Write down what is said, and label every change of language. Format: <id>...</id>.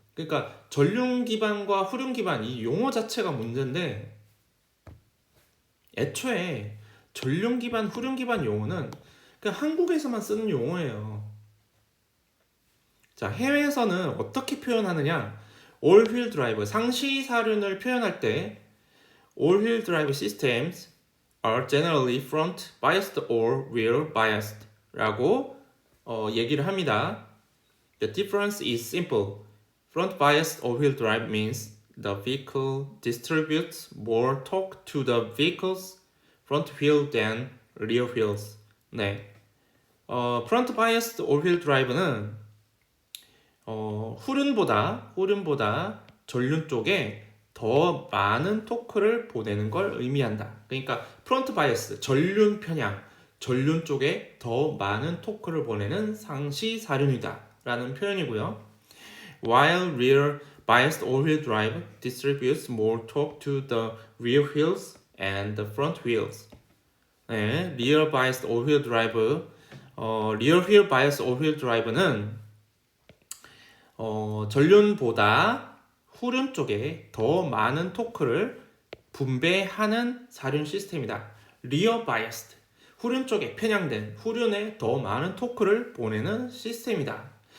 <ko>그러니까 전륜 기반과 후륜 기반 이 용어 자체가 문제인데, 애초에 전륜 기반, 후륜 기반 용어는 그냥 한국에서만 쓰는 용어예요. 자, 해외에서는 어떻게 표현하느냐?</ko> <en>All Wheel Drive,</en> <ko>상시 사륜을 표현할 때</ko> <en>All Wheel Drive Systems, are generally front biased or rear biased</en> <ko>라고 얘기를 합니다.</ko> <en>The difference is simple. Front biased all-wheel drive means the vehicle distributes more torque to the vehicle's front wheel than rear wheels.</en> <ko>네.</ko> <en>front biased all-wheel drive</en> <ko>는 후륜보다 전륜 쪽에 더 많은 토크를 보내는 걸 의미한다. 그러니까 프론트 바이어스, 전륜 편향, 전륜 쪽에 더 많은 토크를 보내는 상시 사륜이다 라는 표현이고요.</ko> <en>While rear biased all-wheel drive distributes more torque to the rear wheels and the front wheels.</en> <ko>네,</ko> <en>rear biased all-wheel drive,</en> <ko>rear wheel biased all-wheel drive는 전륜보다 후륜 쪽에 더 많은 토크를 분배하는 사륜 시스템이다. 리어 바이어스드, 후륜 쪽에 편향된 후륜에 더 많은 토크를 보내는 시스템이다.</ko>